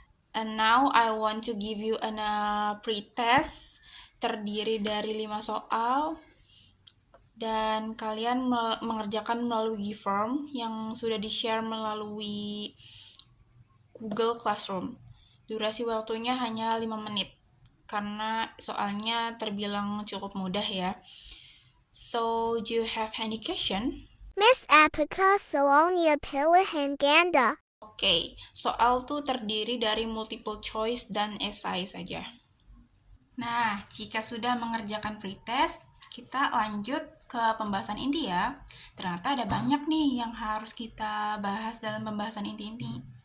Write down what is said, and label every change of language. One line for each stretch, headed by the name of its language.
English: And now I want to give you a pre-test
Indonesian: terdiri dari 5 soal dan kalian mengerjakan melalui Form yang sudah di-share melalui Google Classroom. Durasi waktunya hanya 5 menit karena soalnya terbilang cukup mudah ya.
English: So, do you have any question?
Indonesian: Miss apakah soalnya pilihan ganda? Oke, soal tuh terdiri dari multiple choice dan essay saja. Nah, jika sudah mengerjakan pretest, kita lanjut ke pembahasan inti ya. Ternyata ada banyak nih yang harus kita bahas dalam pembahasan inti-inti.